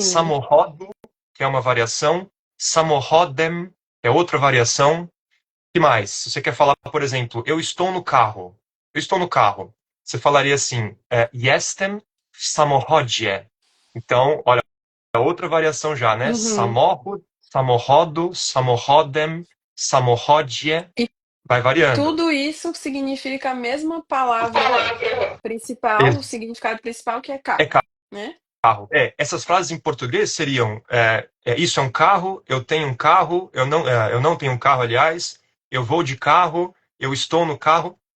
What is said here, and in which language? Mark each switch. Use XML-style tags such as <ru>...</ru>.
<pt>samochodu, que é uma variação, samochodem, que é outra variação. Que mais? Se você quer falar, por exemplo, eu estou no carro. Eu estou no carro. Você falaria assim,</pt> <pl>jestem w samochodzie.</pl> <pt>Então, olha, é outra variação já, né? Uhum.</pt> <pl>Samochód, samochodu, samochodem, samochodzie.</pl> <pt>E Vai variando. tudo isso significa a mesma palavra principal, o significado principal que é É carro, né? carro. Essas frases em português seriam: isso é um carro, eu tenho um carro, eu não tenho um carro, aliás, eu vou de carro, eu estou no carro.</pt>